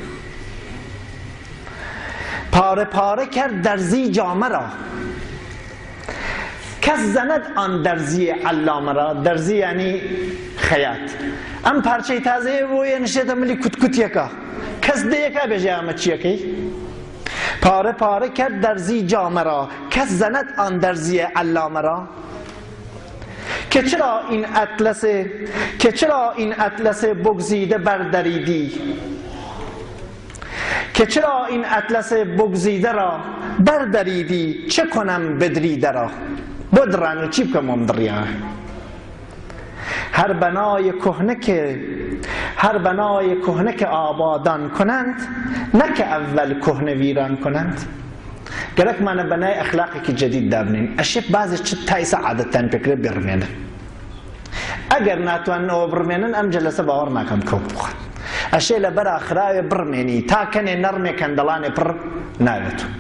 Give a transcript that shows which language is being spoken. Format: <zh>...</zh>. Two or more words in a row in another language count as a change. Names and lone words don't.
<fa>پارە پارە کرد دەرزی جامە را کەس زەنەد ئان دەرزی عەلامە را دەرزی</fa> <sdh>یعنی خەیات ئەم پارچەی تازەیە بۆ یەنشێتە ملی کوتکوتیەکە کەس دەیەکە بێژێ ئەمە چیەکەی</sdh> <fa>پارە پارە کرد دەرزی جامە را کەس زەنەد ئان دەرزی عەلامە را که چرا این اطلس بگزیده بردریدی که چرا این اطلس بگزیده را بردریدی چه کنم بدریده را بدران و</fa> <sdh>چی بکەم ئەم دڕیا</sdh> <fa>هر بنای کهنه که آبادان کنند نه که اول کهنه ویران کنند</fa> <sdh>گەرەکمانە بەنای ئەخلاقێکی جەدید دابنین ئەشێ بازێ چ تایسە عادەتتان پێکرێت بێڕمێنن ئەگەر ناتواننەوە بڕمێنن ئەم جەلەسە باوەڕ ناکەم کەوت بخۆن ئەشێ لەبەر ئاخراوێ بڕمێنی تا کەنێ نەڕمێ کەندەڵانێ پڕ ناوێت</sdh>